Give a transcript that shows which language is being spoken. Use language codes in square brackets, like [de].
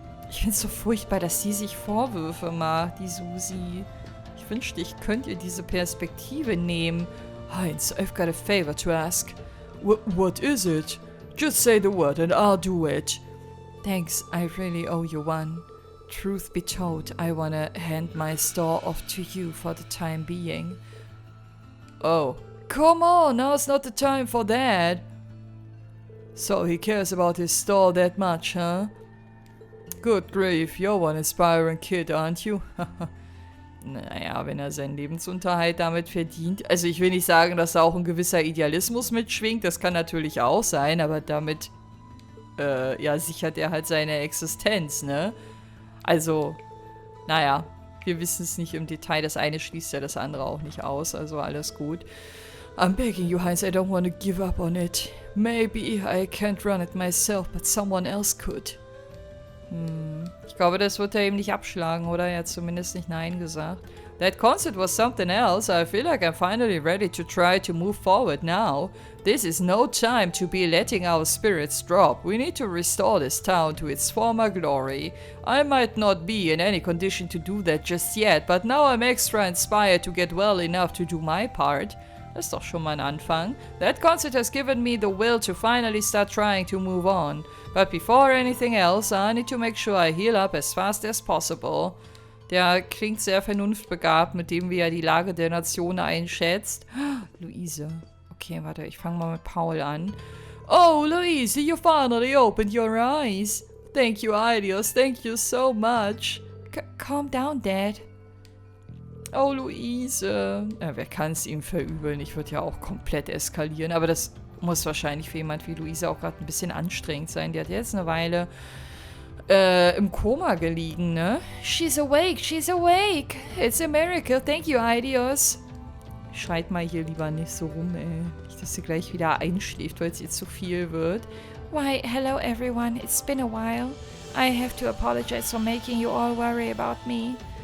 [de] Ich find's so furchtbar, dass sie sich Vorwürfe macht, die Susie. Ich wünschte, ich könnte ihr diese Perspektive nehmen. [en] Heinz, I've got a favor to ask. What is it? Just say the word and I'll do it. Thanks, I really owe you one. Truth be told, I wanna hand my store off to you for the time being. Oh, come on, now's not the time for that. So he cares about his store that much, huh? Good grief, you're one inspiring kid, aren't you? [de] Naja, wenn er seinen Lebensunterhalt damit verdient. Also ich will nicht sagen, dass da auch ein gewisser Idealismus mitschwingt. Das kann natürlich auch sein, aber damit ja, sichert er halt seine Existenz, ne? Also, naja, wir wissen es nicht im Detail. Das eine schließt ja das andere auch nicht aus. Also alles gut. [en] I'm begging you, Heinz, I don't want to give up on it. Maybe I can't run it myself, but someone else could. [de] Ich glaube, das wird er eben nicht abschlagen, oder? Er hat zumindest nicht Nein gesagt. [en] That concert was something else. I feel like I'm finally ready to try to move forward now. This is no time to be letting our spirits drop. We need to restore this town to its former glory. I might not be in any condition to do that just yet, but now I'm extra inspired to get well enough to do my part. [de] Das ist doch schon mal ein Anfang. [en] That concert has given me the will to finally start trying to move on. But before anything else, I need to make sure I heal up as fast as possible. [de] Der klingt sehr vernunftbegabt, mit dem wie er die Lage der Nation einschätzt. Luise. Okay, warte, ich fange mal mit Paul an. [en] Oh, Luise, you finally opened your eyes. Thank you, Idios. Thank you so much. Calm down, Dad. Oh, Luise. [de] Ja, wer kann es ihm verübeln? Ich würde ja auch komplett eskalieren. Aber das muss wahrscheinlich für jemand wie Luise auch gerade ein bisschen anstrengend sein. Die hat jetzt eine Weile im Koma gelegen, ne? [en] She's awake, she's awake. It's a miracle. Thank you, Idios. [de] Schreit mal hier lieber nicht so rum, ey. Nicht, dass sie gleich wieder einschläft, weil es ihr zu viel wird. [en] Why, hello everyone. It's been a while. I have to apologize for making you all worry about me.